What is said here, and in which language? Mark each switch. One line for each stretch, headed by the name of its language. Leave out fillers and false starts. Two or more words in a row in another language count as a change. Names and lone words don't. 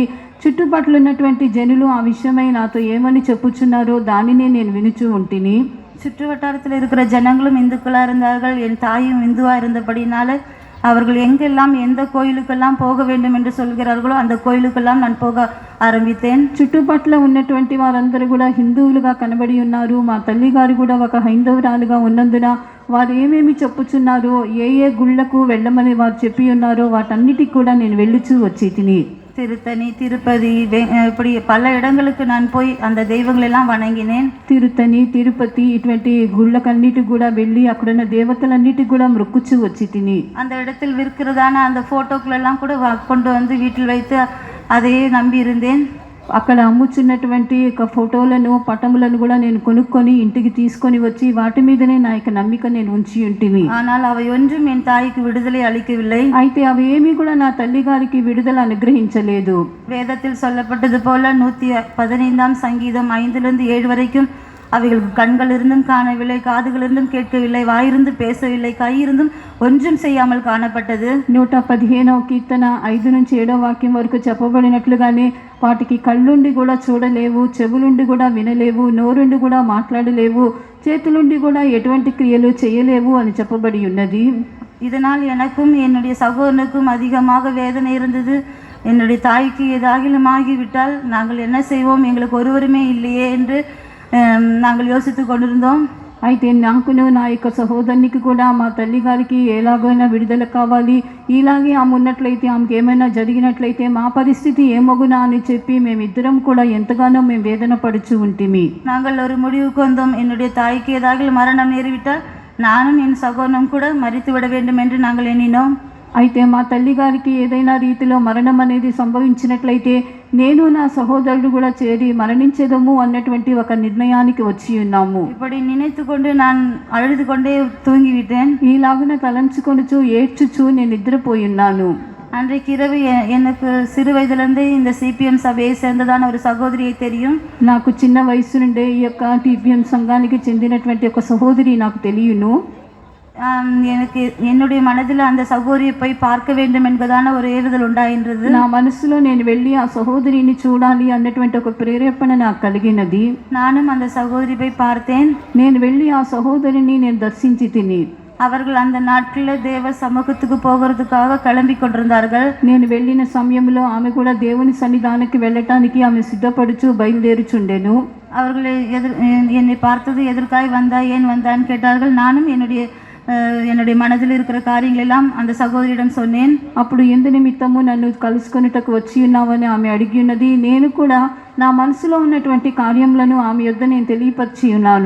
Telugu: చుట్టుపక్కల ఉన్నటువంటి జనులు ఆ విషయమై నాతో ఏమని చెప్పుచున్నారో దానినే నేను వినుచూ ఉంటిని.
Tamil: சுற்று வட்டாரத்தில் இருக்கிற ஜனங்களும் இந்துக்களாக இருந்தார்கள். என் தாயும் இந்துவாக இருந்தபடினால அவர்கள் எங்கெல்லாம் எந்த கோயிலுக்கெல்லாம் போக வேண்டும் என்று சொல்கிறார்களோ அந்த கோயிலுக்கெல்லாம் நான் போக ఆరంభితేన్.
Telugu: చుట్టుపక్కల ఉన్నటువంటి వారందరూ కూడా హిందువులుగా కనబడి ఉన్నారు. మా తల్లి గారు కూడా ఒక హైందవురాలుగా ఉన్నందున వారు ఏమేమి చెప్పుచున్నారో ఏ గుళ్ళకు వెళ్ళమని వారు చెప్పి ఉన్నారో వాటన్నిటికి కూడా నేను వెళ్ళుచూ వచ్చి తిని
Tamil: திருத்தணி திருப்பதி இப்படி பல இடங்களுக்கு நான் போய் அந்த தெய்வங்களெல்லாம் வணங்கினேன்.
Telugu: తిరుతని తిరుపతి ఇటువంటి గుళ్ళకన్నిటి కూడా వెళ్ళి అక్కడున్న దేవతలన్నిటికి కూడా మొక్కుచూ వచ్చి తిని
Tamil: அந்த இடத்தில் விற்கிறதான அந்த ஃபோட்டோக்களெல்லாம் கூட கொண்டு வந்து வீட்டில் வைத்து அதையே நம்பி இருந்தேன்.
Telugu: అక్కడ అమ్ముచున్నటువంటి ఒక ఫోటోలను పటములను కూడా నేను కొనుక్కొని ఇంటికి తీసుకొని వచ్చి వాటి మీదనే నా యొక్క నమ్మిక నేను ఉంచి ఉంటిని.
Tamil: ஆனால் அவை ஒன்றும் என் தாய்க்கு விடுதலை அளிக்கவில்லை.
Telugu: అయితే అవి ఏమీ కూడా నా తల్లి గారికి విడుదల అనుగ్రహించలేదు.
Tamil: வேதத்தில் சொல்லப்பட்டது போல 115 சங்கீதம் 5-7 வரைக்கும் அவைகளுக்கு கண்கள் இருந்தும் காணவில்லை, காதுகள் இருந்தும் கேட்கவில்லை, வாயிருந்து பேசவில்லை, கையிருந்தும் ஒன்றும் செய்யாமல் காணப்பட்டது.
Telugu: 115వ కీర్తన 5-7 వాక్యం వరకు చెప్పబడినట్లుగానే వాటికి కళ్ళుండి కూడా చూడలేవు, చెవులుండి కూడా వినలేవు, నోరుండి కూడా మాట్లాడలేవు, చేతులుండి కూడా ఎటువంటి క్రియలు చేయలేవు అని చెప్పబడి ఉన్నది.
Tamil: இதனால் எனக்கும் என்னுடைய சகோதரனுக்கும் அதிகமாக வேதனை இருந்தது. என்னுடைய தாய்க்கு ஏதாகிலும் ஆகிவிட்டால் நாங்கள் என்ன செய்வோம், எங்களுக்கு ஒருவருமே இல்லையே என்று நாங்கள் யோசித்து கொண்டிருந்தோம்.
Telugu: అయితే నాకును నా యొక్క సహోదరునికి కూడా మా తల్లి గారికి ఎలాగైనా విడుదల కావాలి, ఇలాగే ఆమె ఉన్నట్లయితే ఆమెకి ఏమైనా జరిగినట్లయితే మా పరిస్థితి ఏమగునా అని చెప్పి మేమిద్దరం కూడా ఎంతగానో మేము వేదన పడుచు ఉంటిమి.
Tamil: நாங்கள் ஒரு முடிவுக்கு வந்தோம். என்னுடைய தாய்க்கு ஏதாவது மரணம் நேரிவிட்டால் நானும் என் சகோதரனும் கூட மறித்து விட வேண்டும் என்று நாங்கள் எண்ணினோம்.
Telugu: అయితే మా తల్లి గారికి ఏదైనా రీతిలో మరణం అనేది సంభవించినట్లయితే నేను నా సహోదరుడు కూడా చేరి మరణించేదము అన్నటువంటి ఒక నిర్ణయానికి వచ్చి ఉన్నాము.
Tamil: இப்படி நினைத்து கொண்டு நான் அழுது கொண்டே தூங்கிவிட்டேன்.
Telugu: ఈలాగున తలంచుకొనుచు ఏడ్చుచు నేను నిద్రపోయి ఉన్నాను.
Tamil: அன்றைக்கு இரவு எனக்கு சிறு வயதிலிருந்தே இந்த சிபிஎம் சபையை சேர்ந்ததான ஒரு சகோதரியை தெரியும்.
Telugu: నాకు చిన్న వయసు నుండే ఈ యొక్క టీపీఎం సంఘానికి చెందినటువంటి ఒక సహోదరి నాకు తెలియను.
Tamil: எனக்கு என்னுடைய மனதில் அந்த சகோதரியை போய் பார்க்க வேண்டும் என்பதான ஒரு ஏறுதல் உண்டாயின்றது.
Telugu: నా మనసులో నేను వెళ్ళి ఆ సహోదరిని చూడాలి అన్నటువంటి ఒక ప్రేరేపణ నాకు కలిగినది.
Tamil: நானும் அந்த சகோதரி போய் பார்த்தேன்.
Telugu: నేను వెళ్ళి ఆ సహోదరిని నేను దర్శించి తిని
Tamil: அவர்கள் அந்த நாட்களில் தேவ சமூகத்துக்கு போகிறதுக்காக கிளம்பி கொண்டிருந்தார்கள்.
Telugu: నేను వెళ్ళిన సమయంలో ఆమె కూడా దేవుని సన్నిధానానికి వెళ్ళటానికి ఆమె సిద్ధపడుచు బయలుదేరుచుండెను.
Tamil: அவர்கள் என்னை பார்த்தது எதற்காய் வந்தா ஏன் வந்தான்னு கேட்டார்கள். நானும் என்னுடைய மனதில் இருக்கிற காரியங்கள் எல்லாம் அந்த சகோதரியிடம் சொன்னேன்.
Telugu: అప్పుడు ఎందు నిమిత్తము నన్ను కలుసుకొనుటకు వచ్చి ఉన్నావని ఆమె అడిగి ఉన్నది. నేను కూడా నా మనసులో ఉన్నటువంటి కార్యములను ఆమె యొద్ద నేను తెలియపరిచి ఉన్నాను.